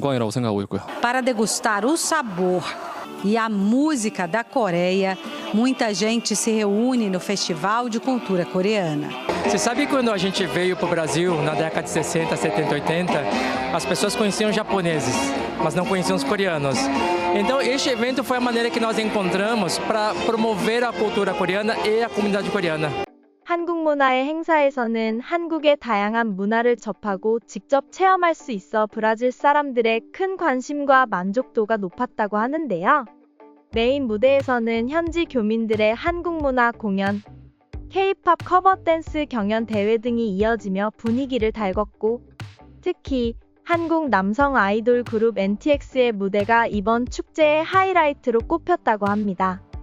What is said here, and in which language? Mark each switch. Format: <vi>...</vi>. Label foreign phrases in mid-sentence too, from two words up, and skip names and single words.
<pt>Para degustar o sabor e a música da Coreia, muita gente se reúne no Festival de Cultura Coreana. Você sabe quando a gente veio para o Brasil na década de 60, 70, 80, as pessoas conheciam os japoneses, mas não conheciam os coreanos. Então este evento foi a maneira que nós encontramos para promover a cultura coreana e a comunidade coreana.</pt> <ko>한국 문화의 행사에서는 한국의 다양한 문화를 접하고 직접 체험할 수 있어 브라질 사람들의 큰 관심과 만족도가 높았다고 하는데요. 메인 무대에서는 현지 교민들의 한국 문화 공연, K-pop 커버 댄스 경연 대회 등이 이어지며 분위기를 달궜고, 특히 한국 남성 아이돌 그룹 NTX의 무대가 이번 축제의 하이라이트로 꼽혔다고 합니다.</ko>